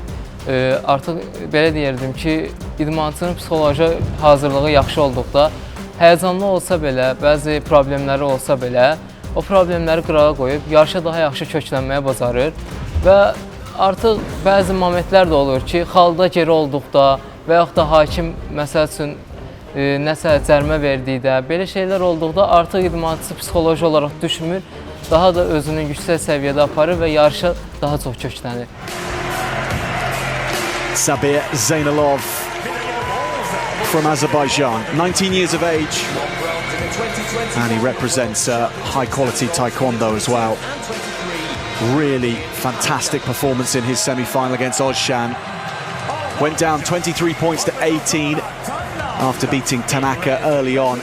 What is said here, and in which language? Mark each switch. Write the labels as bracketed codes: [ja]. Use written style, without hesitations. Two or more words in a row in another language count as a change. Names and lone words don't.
[az] Artıq belə deyirdim ki, idmançının psixoloji hazırlığı yaxşı olduqda, həyəcanlı olsa belə, bəzi problemləri olsa belə, o problemləri qırağa qoyub yarışa daha yaxşı köklənməyə bacarır və artıq bəzi momentlər də olur ki, xalda geri olduqda və yaxud da hakim məsəl üçün nəsə cərimə verdikdə, belə şeylər olduqda artıq idmançı psixoloji olaraq düşmür, daha da özünü yüksək səviyyədə aparır və yarışa daha çox köklənir. [en] Sabir Zaynalov from Azerbaijan, 19 years of age, and he represents high quality taekwondo as well. Really fantastic performance in his semi-final against Ozcan. Went down 23 points to 18 after beating Tanaka early on.